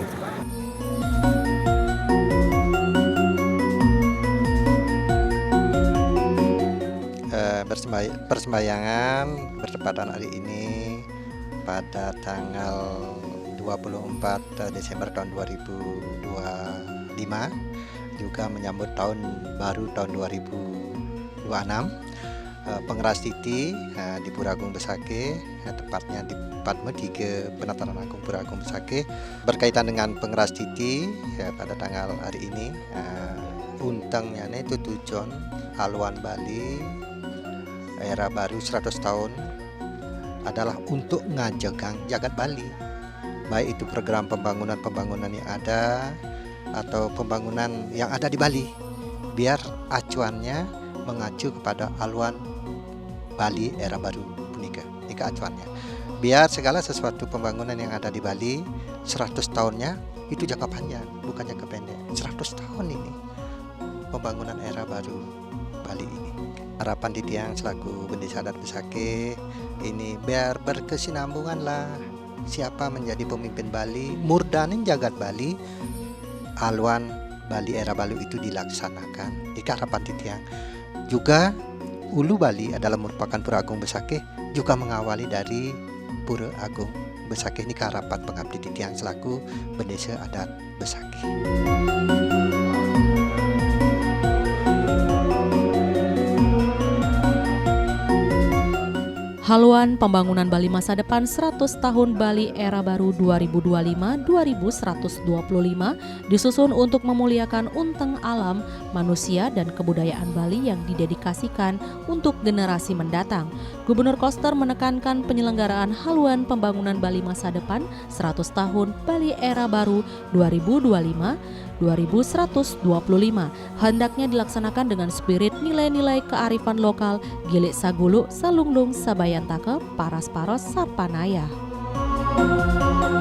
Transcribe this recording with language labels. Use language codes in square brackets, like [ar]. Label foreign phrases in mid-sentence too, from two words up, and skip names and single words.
[id] Persembayangan bertepatan hari ini pada tanggal 24 Desember tahun 2025 juga menyambut tahun baru tahun 2026. Pengeras Titi di Pura Agung Besakih, tepatnya di Padma 3 Penataran Agung Pura Agung Besakih. Berkaitan dengan Pengeras Titi pada tanggal hari ini, untangnya itu tujuan haluan Bali era baru 100 tahun adalah untuk [ban] ngajagang jagat [id] Bali, baik itu program pembangunan yang ada atau pembangunan yang ada di Bali, biar acuannya mengacu kepada haluan Bali era baru punika. Nika acuannya. Biar segala sesuatu pembangunan yang ada di Bali 100 tahunnya itu jangka panjang, bukan jangka pendek. 100 tahun ini pembangunan era baru Bali ini. Harapan Titiang selaku Bendesa Adat Besakih ini biar berkesinambungan lah. Siapa menjadi pemimpin Bali, [ban] murdanin jagat [id] Bali, haluan Bali era baru itu dilaksanakan. Ika harapan Titiang. Juga Ulu Bali adalah merupakan Pura Agung Besakih, juga mengawali dari Pura Agung Besakih. Ini harapan pengabdi Titiang selaku Bendesa Adat Besakih. Haluan Pembangunan Bali Masa Depan 100 Tahun Bali Era Baru 2025-2125 disusun untuk memuliakan unteng alam, manusia, dan kebudayaan Bali yang didedikasikan untuk generasi mendatang. Gubernur Koster menekankan penyelenggaraan Haluan Pembangunan Bali Masa Depan 100 Tahun Bali Era Baru 2025-2125 hendaknya dilaksanakan dengan spirit nilai-nilai kearifan lokal, [ban] gilik sagulu, salunglung, sabayantake, paras-paros, sapanaya.